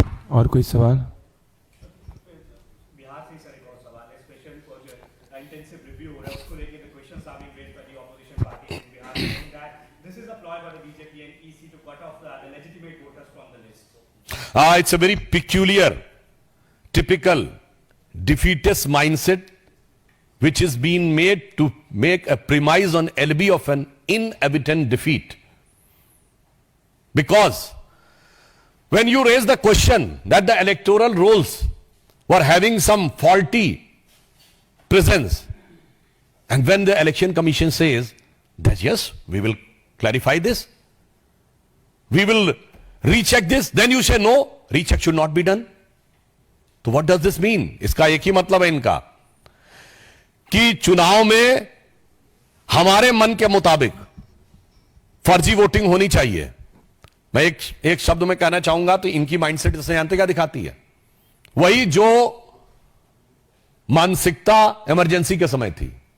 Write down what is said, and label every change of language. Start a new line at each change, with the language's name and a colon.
Hindi: और कोई सवाल? बिहार से सर एक और सवाल है, स्पेशली फॉर जो इंटेंसिव रिव्यू हो रहा है उसको लेके
English: The questions are being raised by the opposition party in Bihar, saying that this is a ploy by the BJP and EC to cut off the legitimate voters from the list. It's a very peculiar, typical defeatist mindset which is being made to make a premise on LB of an inevitant defeat. Because when you raise the question that the electoral rolls were having some faulty presence, and when the election commission says that yes, we will clarify this, we will recheck this, then you say no, recheck should not be done. तो what does this mean?
Hindi: इसका एक ही मतलब है इनका कि चुनाव में हमारे मन के मुताबिक फर्जी वोटिंग होनी चाहिए। मैं एक शब्द में कहना चाहूंगा तो इनकी माइंडसेट जैसे जानते क्या दिखाती है, वही जो मानसिकता इमरजेंसी के समय थी।